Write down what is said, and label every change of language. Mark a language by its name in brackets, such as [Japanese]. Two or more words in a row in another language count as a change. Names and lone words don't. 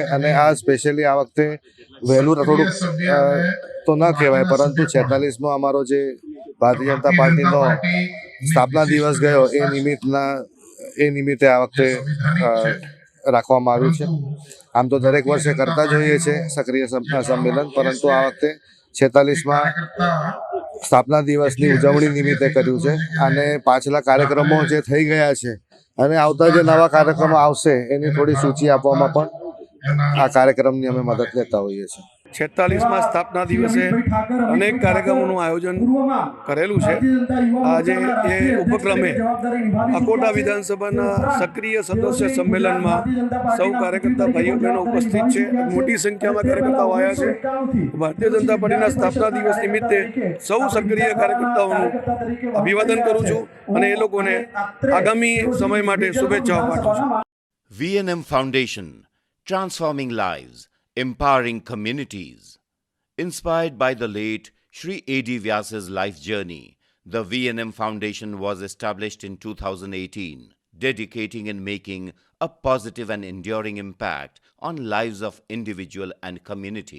[Gujarati] અને આ સ્પેશ્યલી આ વખતે વહેલું થોડું તો ન કહેવાય, પરંતુ 46મો અમારો જે ભારતીય જનતા પાર્ટીનો સ્થાપના દિવસ ગયો એ નિમિત્તે આ વખતે રાખવામાં આવ્યું છે छे। આમ તો દરેક વર્ષે કરતા જ હોઈએ છે સક્રિય સંમેલન, પરંતુ આ વખતે 46મા સ્થાપના દિવસની ઉજવણી નિમિત્તે કર્યું છે छे। અને પાછલા કાર્યક્રમો જે થઈ ગયા છે અને આવતા જે નવા કાર્યક્રમો આવશે એની થોડી સૂચી આપવામાં પણ આ કાર્યક્રમની અમે મદદ લેતા હોઈએ છીએ. 46મા સ્થાપના દિવસે અનેક કાર્યક્રમોનું આયોજન કરેલું છે. આજે એ ઉપક્રમે અકોટા વિધાનસભાના સક્રિય સદસ્ય સંમેલનમાં સૌ કાર્યકર્તા ભાઈઓ બહેનો ઉપસ્થિત છે. મોટી સંખ્યામાં કાર્યકર્તાઓ આવ્યા છે. ભારતીય જનતા પાર્ટીના સ્થાપના દિવસ નિમિત્તે સૌ સક્રિય કાર્યકર્તાઓનું અભિવાદન કરું છું અને એ લોકોને આગામી સમય માટે શુભેચ્છાઓ પાઠવું છું. [English] VNM Foundation, transforming lives, empowering communities. Inspired by the late Shri A.D. Vyas's life journey, the VNM Foundation was established in 2018, dedicating and making a positive and enduring impact on lives of individual and community.